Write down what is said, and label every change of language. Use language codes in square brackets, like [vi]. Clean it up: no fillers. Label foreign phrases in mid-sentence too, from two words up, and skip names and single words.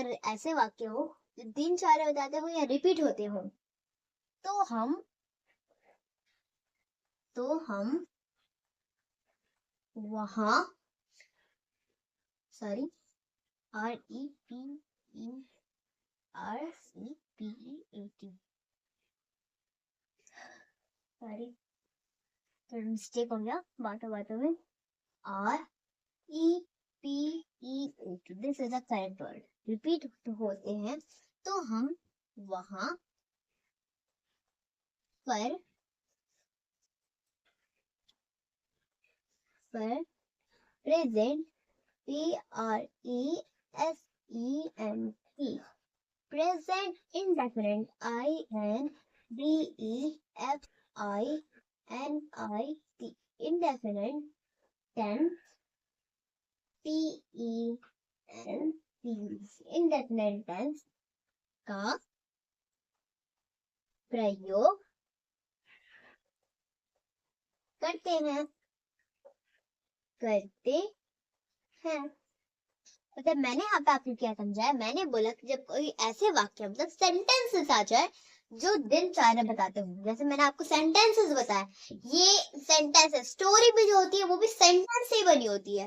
[hi] अगर ऐसे वाक्य हो जो दिनचर्या बताते हो या रिपीट होते हो, तो हम वहां, सॉरी, REPEAT, सॉरी, थोड़ा मिस्टेक हो गया बातों बातों में। [en] REPEAT, this is a correct word. [hi] रिपीट होते हैं तो हम वहां पर प्रेजेंट, [en] PRESENT, present indefinite, INDEFINIT, indefinite tense, TENS, indefinite tense [hi] का प्रयोग करते हैं। मतलब मैंने यहाँ पे आपको क्या समझाया, मैंने बोला कि जब कोई ऐसे वाक्य मतलब सेंटेंसेस आ जाए जो दिनचर्या बताते हो, जैसे मैंने आपको सेंटेंसेस बताया, ये सेंटेंसेस, स्टोरी भी जो होती है वो भी सेंटेंस से बनी होती है।